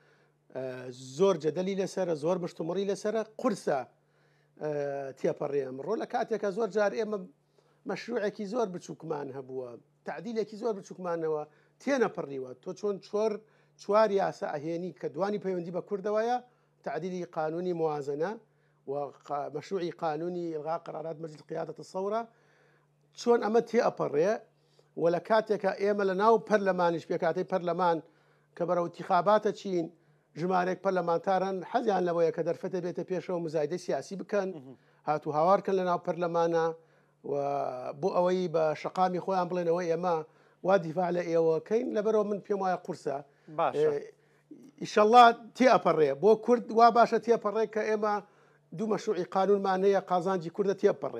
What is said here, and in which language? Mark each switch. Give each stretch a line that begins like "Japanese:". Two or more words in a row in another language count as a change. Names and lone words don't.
Central Kurdish: زۆر جەدەلی لەسرە زۆر مشتومڕی لەسرە قورسە تێپەڕێ ئەمڕۆ لە کاتێکە زۆر جار ئێمە مەشروعێکی زۆر بچووکمان هەبووە تعدیلێکی زۆر بچووکمانەوە تێنەپەڕیوە تۆ چۆن 4 یاسا ئەهێنی کە دوانی پەیوەندی بە کوردەوەیە تعدیلی قانونی موازنە و مەشروعی قانونی
Arabic: ئلغا قرارات مجلس قیادة الثورة
Central Kurdish: چۆن ئەمە تێئەپەڕێ و لە کاتێکە ئێمە لە ناو پەرلەمانیش پێکاتەی پەرلەمان کە بەرەو انتخاباتە چین ژمارێک پەرلەمانتارن حەزیان لەوەیە کە دەرفەتە بێتە پێشەوە مزایدەی سیاسی بکەن هاتوو هاوارکەن لە ناو پەرلەمانە و بۆ ئەوەی بە شەقامی خۆیان بڵێنەوەی ئێمە وا دیفاع لە ئێوەکەین لەبەرەوە من پێم وایە قورسە ئیشەڵڵا تێئەپەڕێ بۆ کورد وا باشە تێپەڕێ کە ئێمە دوو مەشروعی قانونمانەیە قازانجی کوردە تێپەڕێت